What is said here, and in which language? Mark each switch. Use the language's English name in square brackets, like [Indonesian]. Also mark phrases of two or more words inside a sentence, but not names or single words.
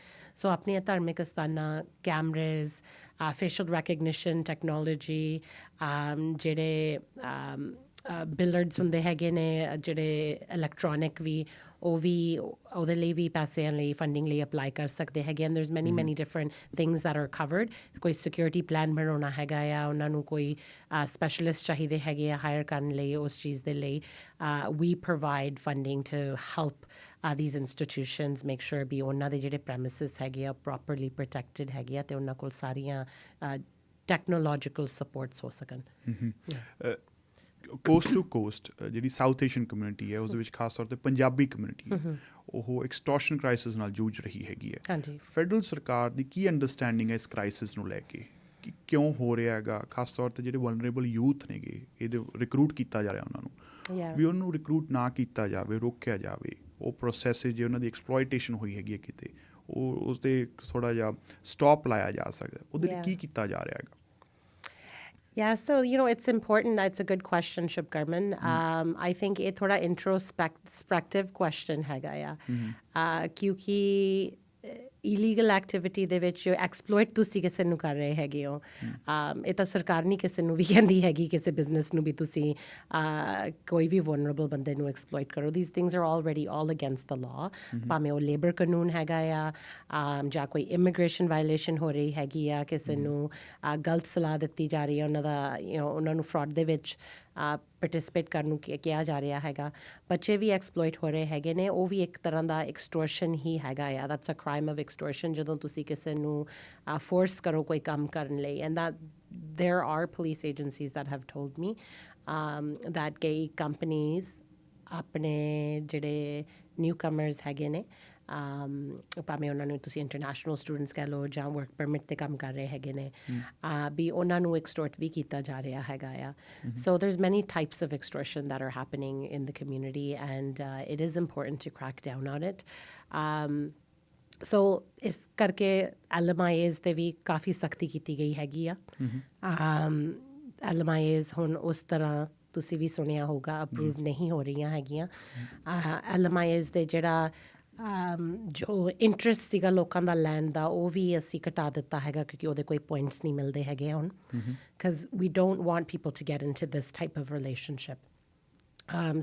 [Punjabi] ਸੋ ਆਪਣੀਆਂ ਧਾਰਮਿਕ ਸਥਾਨਾਂ, ਕੈਮਰੇਜ਼, [English] facial recognition technology, [Punjabi] ਜਿਹੜੇ ਬਿਲਰਡਸ ਹੁੰਦੇ ਹੈਗੇ ਨੇ ਜਿਹੜੇ ਇਲੈਕਟ੍ਰੋਨਿਕ ਵੀ, ਉਹ ਵੀ ਉਹਦੇ ਲਈ ਵੀ ਪੈਸਿਆਂ ਲਈ ਫੰਡਿੰਗ ਲਈ ਅਪਲਾਈ ਕਰ ਸਕਦੇ ਹੈਗੇ। [English] ਐਂਡ there's many different things that are covered. [Punjabi] ਕੋਈ [English] security plan [Punjabi] ਬਣਾਉਣਾ ਹੈਗਾ ਆ, ਉਹਨਾਂ ਨੂੰ ਕੋਈ ਸਪੈਸ਼ਲਿਸਟ ਚਾਹੀਦੇ ਹੈਗੇ ਆ ਹਾਇਰ ਕਰਨ ਲਈ ਉਸ ਚੀਜ਼ ਦੇ ਲਈ। [English] we provide funding to help these institutions make sure [Punjabi] ਵੀ ਉਹਨਾਂ ਦੇ ਜਿਹੜੇ ਪ੍ਰੈਮਿਸਿਸ ਹੈਗੇ ਆ [English] properly protected [Punjabi] ਹੈਗੇ ਆ ਅਤੇ ਉਹਨਾਂ ਕੋਲ ਸਾਰੀਆਂ [English] technological supports [Punjabi] ਹੋ ਸਕਣ। [English] coast to coast [Punjabi] ਜਿਹੜੀ [English] South Asian community [Punjabi] ਹੈ ਉਸ ਦੇ ਵਿੱਚ ਖਾਸ ਤੌਰ 'ਤੇ ਪੰਜਾਬੀ ਕਮਿਊਨਿਟੀ ਉਹ [English] extortion crisis [Punjabi] ਨਾਲ ਜੂਝ ਰਹੀ ਹੈਗੀ ਹੈ। ਫੈਡਰਲ ਸਰਕਾਰ ਦੀ ਕੀ ਅੰਡਰਸਟੈਂਡਿੰਗ ਹੈ ਇਸ ਕ੍ਰਾਈਸਿਸ ਨੂੰ ਲੈ ਕੇ, ਕਿ ਕਿਉਂ ਹੋ ਰਿਹਾ ਹੈਗਾ? ਖਾਸ ਤੌਰ 'ਤੇ ਜਿਹੜੇ [English] vulnerable youth [Punjabi] ਨੇਗੇ, ਇਹਦੇ ਰਿਕਰੂਟ ਕੀਤਾ ਜਾ ਰਿਹਾ ਉਹਨਾਂ ਨੂੰ, ਵੀ ਉਹਨੂੰ ਰਿਕਰੂਟ ਨਾ ਕੀਤਾ ਜਾਵੇ, ਰੋਕਿਆ ਜਾਵੇ, ਉਹ ਪ੍ਰੋਸੈਸ ਜੇ ਉਹਨਾਂ ਦੀ ਐਕਸਪਲੋਇਟੇਸ਼ਨ ਹੋਈ ਹੈਗੀ ਹੈ ਕਿਤੇ, ਉਹ ਉਸ 'ਤੇ ਥੋੜ੍ਹਾ ਜਿਹਾ ਸਟੋਪ ਲਾਇਆ ਜਾ ਸਕਦਾ, ਉਹਦੇ ਲਈ ਕੀ ਕੀਤਾ ਜਾ ਰਿਹਾ ਹੈਗਾ? [English] Yeah, so it's important. It's a good question, Shubkarman. I think it [Punjabi] thoda [English] introspective question [Punjabi] ਹੈਗਾ ਆ, ਕਿਉਂਕਿ [English] illegal activity [Punjabi] ਦੇ ਵਿੱਚ ਐਕਸਪਲੋਇਟ ਤੁਸੀਂ ਕਿਸੇ ਨੂੰ ਕਰ ਰਹੇ ਹੈਗੇ ਹੋ, ਇਹ ਤਾਂ ਸਰਕਾਰ ਨਹੀਂ ਕਿਸੇ ਨੂੰ ਵੀ ਕਹਿੰਦੀ ਹੈਗੀ, ਕਿਸੇ ਬਿਜ਼ਨਸ ਨੂੰ ਵੀ ਤੁਸੀਂ ਕੋਈ ਵੀ ਵਨਰੇਬਲ ਬੰਦੇ ਨੂੰ ਐਕਸਪਲੋਇਟ ਕਰੋ। [English] these things are already all against the law, [Punjabi] ਭਾਵੇਂ ਉਹ ਲੇਬਰ ਕਾਨੂੰਨ ਹੈਗਾ ਆ, ਜਾਂ ਕੋਈ [English] immigration violation [Punjabi] ਹੋ ਰਹੀ ਹੈਗੀ ਆ, ਕਿਸੇ ਨੂੰ ਗਲਤ ਸਲਾਹ ਦਿੱਤੀ ਜਾ ਰਹੀ ਹੈ, ਉਹਨਾਂ ਨੂੰ ਫਰਾਡ ਦੇ ਵਿੱਚ ਪਾਰਟਿਸਿਪੇਟ ਕਰਨ ਨੂੰ ਕਿਹਾ ਜਾ ਰਿਹਾ ਹੈਗਾ, ਬੱਚੇ ਵੀ ਐਕਸਪਲੋਇਟ ਹੋ ਰਹੇ ਹੈਗੇ ਨੇ, ਉਹ ਵੀ ਇੱਕ ਤਰ੍ਹਾਂ ਦਾ ਐਕਸਟੋਰਸ਼ਨ ਹੀ ਹੈਗਾ ਆ। [English] that's a crime of extortion, [Punjabi] ਜਦੋਂ ਤੁਸੀਂ ਕਿਸੇ ਨੂੰ ਫੋਰਸ ਕਰੋ ਕੋਈ ਕੰਮ ਕਰਨ ਲਈ। [English] and that there are police agencies that have told me that [Punjabi] ਕਈ ਕੰਪਨੀਜ਼ ਆਪਣੇ ਜਿਹੜੇ [English] new comers [Punjabi] ਹੈਗੇ ਨੇ, ਭਾਵੇਂ ਉਹਨਾਂ ਨੂੰ ਤੁਸੀਂ [English] international students [Punjabi] ਕਹਿ ਲਓ ਜਾਂ [English] work permit [Punjabi] 'ਤੇ ਕੰਮ ਕਰ ਰਹੇ ਹੈਗੇ ਨੇ, ਵੀ ਉਹਨਾਂ ਨੂੰ ਐਕਸਟੋਰਟ ਵੀ ਕੀਤਾ ਜਾ ਰਿਹਾ ਹੈਗਾ ਆ। [English] ਸੋ there's many types of extortion that are happening in the community, and it is important to crack down on it. [Punjabi] ਸੋ ਇਸ ਕਰਕੇ LMIAs 'ਤੇ ਵੀ ਕਾਫੀ ਸਖਤੀ ਕੀਤੀ ਗਈ ਹੈਗੀ ਆ। LMIAs ਹੁਣ ਉਸ ਤਰ੍ਹਾਂ ਤੁਸੀਂ ਵੀ ਸੁਣਿਆ ਹੋਊਗਾ ਅਪਰੂਵ ਨਹੀਂ ਹੋ ਰਹੀਆਂ ਹੈਗੀਆਂ। LMIAs ਦੇ ਜਿਹੜਾ ਜੋ ਇੰਟਰਸਟ ਸੀਗਾ ਲੋਕਾਂ ਦਾ ਲੈਣ ਦਾ, ਉਹ ਵੀ ਅਸੀਂ ਘਟਾ ਦਿੱਤਾ ਹੈਗਾ, ਕਿਉਂਕਿ ਉਹਦੇ ਕੋਈ ਪੁਆਇੰਟਸ ਨਹੀਂ ਮਿਲਦੇ ਹੈਗੇ ਹੁਣ, [English] because we don't want people to get into this type of relationship.